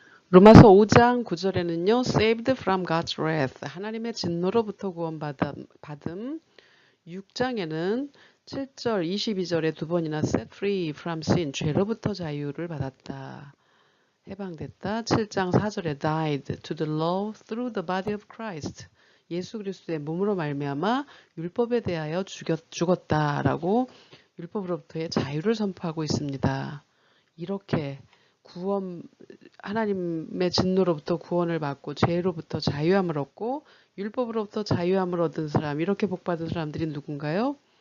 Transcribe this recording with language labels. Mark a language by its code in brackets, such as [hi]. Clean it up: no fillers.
[ko] 로마서 5장 9절에는요. [en] Saved from God's wrath. [ko] 하나님의 진노로부터 구원받음. 6장에는 7절, 22절에 두 번이나 [en] set free from sin. [ko] 죄로부터 자유를 받았다. 해방됐다. 7장 4절에 [en] died to the law through the body of Christ. [ko] 예수 그리스도의 몸으로 말미암아 율법에 대하여 죽었다라고 율법으로부터의 자유를 선포하고 있습니다. 이렇게 하나님의 진노로부터 구원을 받고 죄로부터 자유함을 얻고 율법으로부터 자유함을 얻은 사람, 이렇게 복받은 사람들이 누군가요?